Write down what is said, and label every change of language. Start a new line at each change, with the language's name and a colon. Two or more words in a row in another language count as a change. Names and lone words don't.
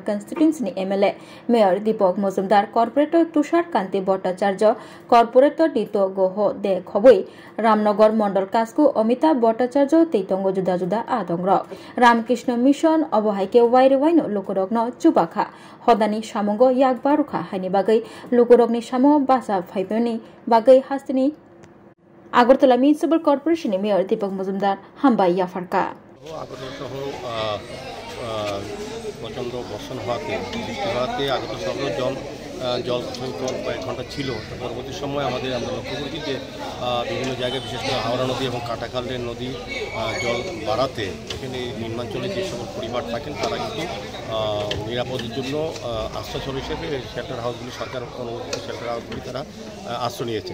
Kok Borok: constituency ni MLA Mayor Deepak Mojumdar Corporator Tushar Kanti Bhattacharya Corporator Dito Goho de khoboi Ramnagar Mondal Kasku Amitabh Bhattacharya Teitongo juda adongrok Ramkrishna Mission haike waire waino lokorokno chubakha hodani samongo yak barukha haini bagai lokorokni samo basa phaipani bagai hastini Agartala Municipal Corporation ni Mayor Deepak Mojumdar hambai yafarka
Bangla: আগরতলা শহর প্রচণ্ড বর্ষণ হওয়াতে বৃষ্টি হওয়াতে আগরতলা শহর জল সংকট কয়েক ঘন্টা ছিল। পরবর্তী সময় আমরা লক্ষ্য করেছি যে বিভিন্ন জায়গায় বিশেষ করে হাওড়া নদী এবং কাটাখালের নদী জল বাড়াতে এখানে নিম্নাঞ্চলে যে সকল পরিবার থাকেন তারা কিন্তু নিরাপদের জন্য আশ্রয়স্থল হিসেবে শেল্টার হাউসগুলি সরকার অনুমোদিত শেল্টার হাউসগুলি তারা আশ্রয় নিয়েছেন।